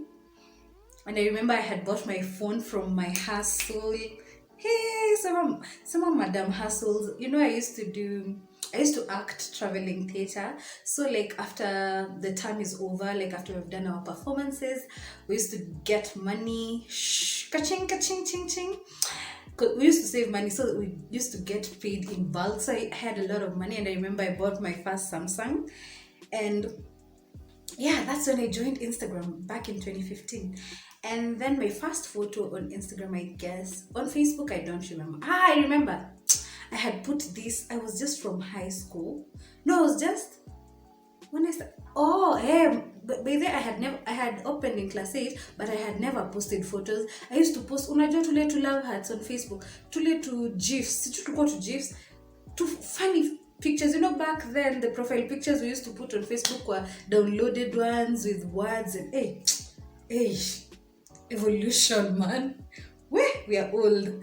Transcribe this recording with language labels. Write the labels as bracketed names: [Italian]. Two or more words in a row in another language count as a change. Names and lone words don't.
[English] And I remember I had bought my phone from my hustle. Hey, some of Madam Hustles. I used to act traveling theater. So after the term is over, after we've done our performances, we used to get money. Ka-ching, ka-ching, ching, ching. We used to save money, so we used to get paid in bulk. So I had a lot of money, and I remember I bought my first Samsung. And that's when I joined Instagram back in 2015. And then my first photo on Instagram, I guess. On Facebook, I don't remember. I remember. I had put this. I was just from high school. No, I was just when I started. Oh, hey, but by then I had opened in class 8, but I had never posted photos. I used to post, [Swahili] unajua tule [English] to love hearts on Facebook, [Swahili] tule [English] to GIFs, to go to GIFs, to funny pictures. Back then the profile pictures we used to put on Facebook were downloaded ones with words and hey, evolution, man. We are old.